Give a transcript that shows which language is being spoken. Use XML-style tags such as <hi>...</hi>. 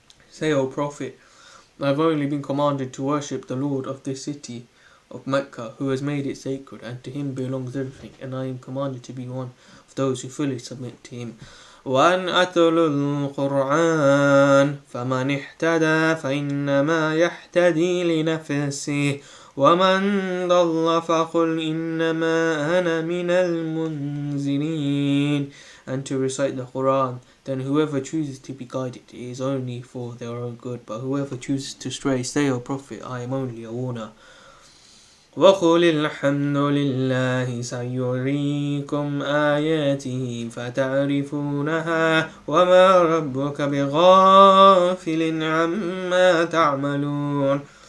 <en>Say, O Prophet, I have only been commanded to worship the Lord of this city of Mecca, who has made it sacred, and to Him belongs everything, and I am commanded to be one of those who fully submit to Him.</en> <ar>وأن أتلو القرآن فمن اهتدى فإنما يهتدي لنفسه ومن ضل فقل إنما أنا من المنذرين.</ar> <en>And to recite the Quran, then whoever chooses to be guided is only for their own good, but whoever chooses to stray, say, O Prophet, I am only a warner.</en> <ar>وَقُلِ الْحَمْدُ لِلَّهِ سَيُرِيكُمْ آيَاتِهِ فَتَعْرِفُونَهَا وَمَا رَبُّكَ بِغَافِلٍ عَمَّا تَعْمَلُونَ.</ar>